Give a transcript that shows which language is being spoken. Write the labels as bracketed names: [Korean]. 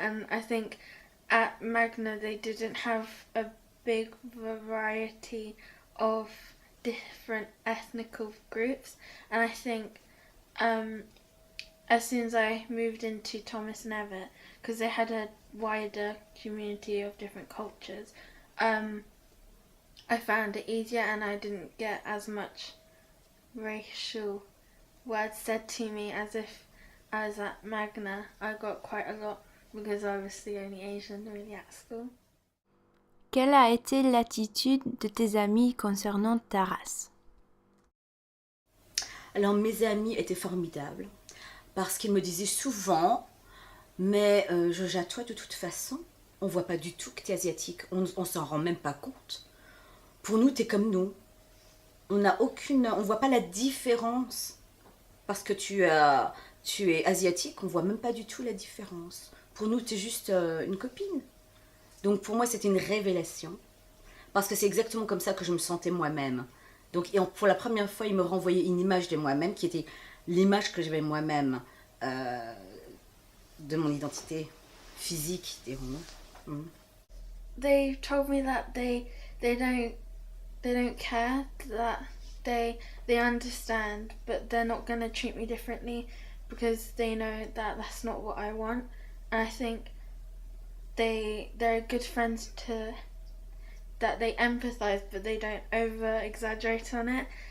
[English] And I think at Magna they didn't have a big variety of different ethnical groups, and I think as soon as I moved into Thomas and Everett, because they had a wider community of different cultures, I found it easier, and I didn't get as much racial words said to me as if I was at Magna. I got quite a lot because I was the only Asian really at school. [French] Quelle a été l'attitude de tes amis concernant ta race? Alors mes amis étaient formidables parce qu'ils me disaient souvent mais Joja, toi de toute façon on voit pas du tout que tu es asiatique, on s'en rend même pas compte. Pour nous tu es comme nous, on voit pas la différence parce que tu es asiatique, on voit même pas du tout la différence. Pour nous tu es juste une copine. Donc pour moi c'était une révélation parce que c'est exactement comme ça que je me sentais moi-même. Donc pour la première fois, il me renvoyait une image de moi-même qui était l'image que j'avais moi-même de mon identité physique, dirons-nous. [English] They told me that they don't care, that they understand, but they're not going to treat me differently because they know that that's not what I want. And I think they're good friends that they empathise, but they don't over exaggerate on it.